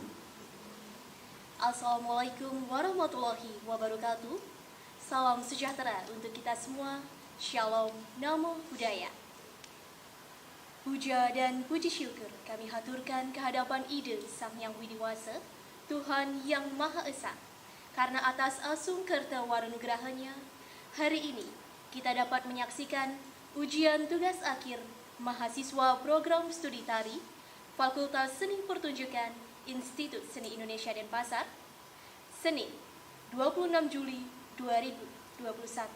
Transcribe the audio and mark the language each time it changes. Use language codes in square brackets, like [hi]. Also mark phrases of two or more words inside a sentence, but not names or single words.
[ar] السلام عليكم ورحمة الله وبركاته. [id] Salam sejahtera untuk kita semua. Shalom, Namo Buddhaya. Puja dan puji syukur kami haturkan kehadapan Ide Sang Yang Widiwasa, Tuhan Yang Maha Esa. Karena atas [ban] asung kerta warunugrahanya, [id] hari ini kita dapat menyaksikan ujian tugas akhir mahasiswa program studi tari Fakultas Seni Pertunjukan Institut Seni Indonesia Denpasar, Senin 26 Juli 2021.